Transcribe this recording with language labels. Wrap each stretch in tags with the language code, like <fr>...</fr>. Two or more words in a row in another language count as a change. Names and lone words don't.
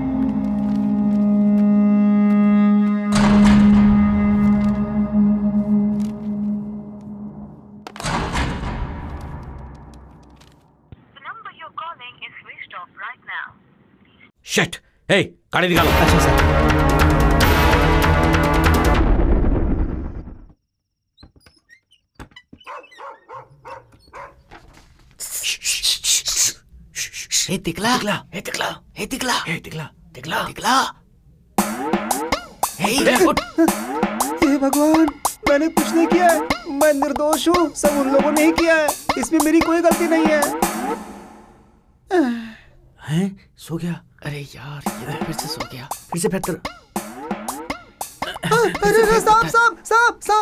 <hi>शिट! हे, गाड़ी निकालो। अच्छा सर। हे तिकला, हे तिकला, हे तिकला, हे तिकला, तिकला, तिकला। हे उठ। हे भगवान, मैंने कुछ नहीं किया है। मैं निर्दोष हूँ। सब उन लोगों ने ही किया है। इसमें मेरी कोई गलती नहीं है। हैं? सो गया? अरे यार, ये फिर से सो गया। फिर से बेहतर। अरे सांप।</hi>